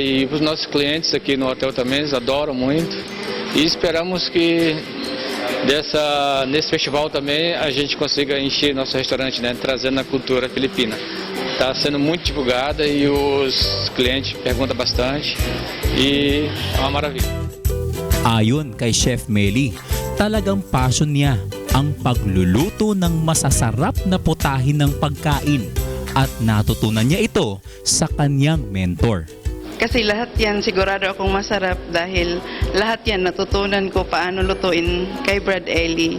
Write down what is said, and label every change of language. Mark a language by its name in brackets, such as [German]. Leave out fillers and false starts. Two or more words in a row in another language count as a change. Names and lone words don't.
[Portuguese] E os nossos clientes aqui no hotel também eles adoram muito. E esperamos que nesse festival também a gente consiga encher nosso restaurante, né? Trazendo a cultura filipina. Está sendo muito divulgada e os clientes perguntam bastante e é uma maravilha. [Filipino] Ayon kay Chef Meli, talagang passion niya ang pagluluto ng masasarap na putahe ng pagkain at natutunan niya ito sa kanyang mentor. Kasi lahat yan sigurado akong masarap dahil lahat yan natutunan ko paano lutuin kay Brad Eli.